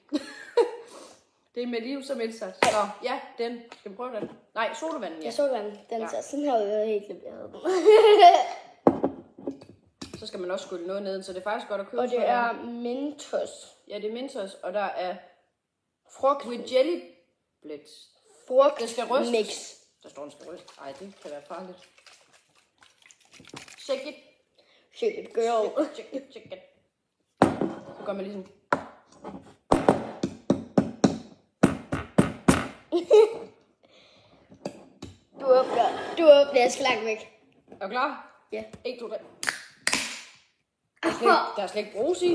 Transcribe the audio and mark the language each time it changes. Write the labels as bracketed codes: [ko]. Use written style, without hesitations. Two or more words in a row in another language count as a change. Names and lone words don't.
[da] Det er med liv som indsats. Så ja, den. Skal vi prøve den? Nej, sodavanden, ja. Jeg så den. Den ser sådan her ud, jeg helt leveret den. Så skal man også skylle noget ned, så det er faktisk godt at købe. Og det er Mentos. Ja, det er Mentos, og der er frugt [en] with jelly blitz. [da] Frugt Det skal rystes. mix. Der står, den skal rystes. Ej, det kan være farligt. [en] Shake it. Shake it, girl. Shake it, shake it. [da] Så gør man ligesom. Du åbner, jeg skal langt væk. Er du klar? Ja. 1, 2, 3. Der er slet ikke brus i.